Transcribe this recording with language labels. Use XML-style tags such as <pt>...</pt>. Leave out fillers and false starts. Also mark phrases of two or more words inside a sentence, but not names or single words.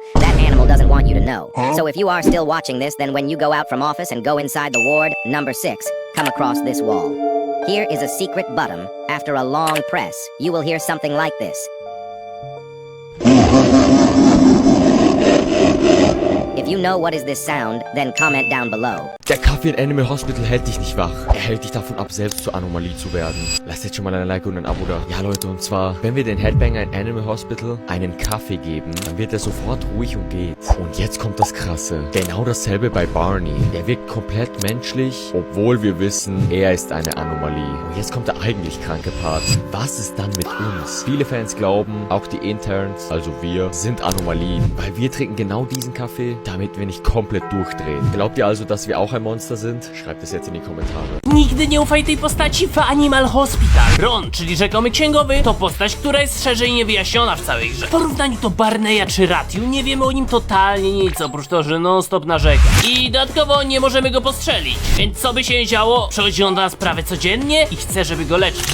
<en>That animal doesn't want you to know. So if you are still watching this, then when you go out from office and go inside the ward, number 6, come across this wall. Here is a secret button. After a long press, you will hear something like this. If you know what is this sound, then comment down below.</en> <de>Der Kaffee in Animal Hospital hält dich nicht wach. Er hält dich davon ab, selbst zur Anomalie zu werden. Lasst jetzt schon mal ein Like und ein Abo da. Ja Leute, und zwar, wenn wir den Headbanger in Animal Hospital einen Kaffee geben, dann wird er sofort ruhig und geht. Und jetzt kommt das Krasse. Genau dasselbe bei Barney. Der wirkt komplett menschlich, obwohl wir wissen, er ist eine Anomalie. Und jetzt kommt der eigentlich kranke Part. Was ist dann mit uns? Viele Fans glauben, auch die Interns, also wir, sind Anomalien. Weil wir trinken genau diesen Kaffee, damit wir nicht komplett durchdrehen. Glaubt ihr also, dass wir auch ein Monster sind? Schreibt es jetzt in die Kommentare.</de> <pl>Nigdy nie ufaj tej postaci w Animal Hospital. Ron, czyli rzekomy księgowy, to postać, która jest szerzej niewyjaśniona w całej grze. W porównaniu do Barneya czy Ratiu nie wiemy o nim totalnie nic, oprócz to, że non stop narzeka. I dodatkowo nie możemy go postrzelić. Więc co by się nie działo, przychodzi on do nas prawie codziennie i chce, żeby go leczyć.</pl>